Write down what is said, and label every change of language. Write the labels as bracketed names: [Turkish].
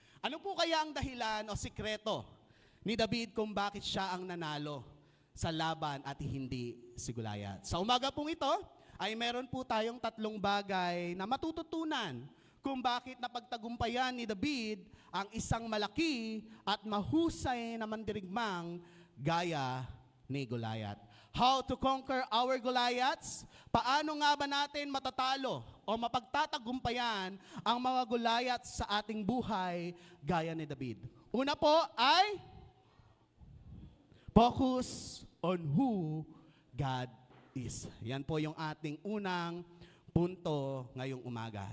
[Filipino] Ano po kaya ang dahilan o sikreto ni David kung bakit siya ang nanalo sa laban at hindi si Goliath? Sa umaga pong ito, ay meron po tayong 3 bagay na matututunan kung bakit napagtagumpayan ni David ang isang malaki at mahusay na mandirigmang gaya ni Goliath. [English] How to conquer our Goliaths? [Filipino] Paano nga ba natin matatalo o mapagtatagumpayan ang mga Goliaths sa ating buhay gaya ni David? Una po ay [English] focus on who God is. [Filipino] Yan po yung ating unang punto ngayong umaga.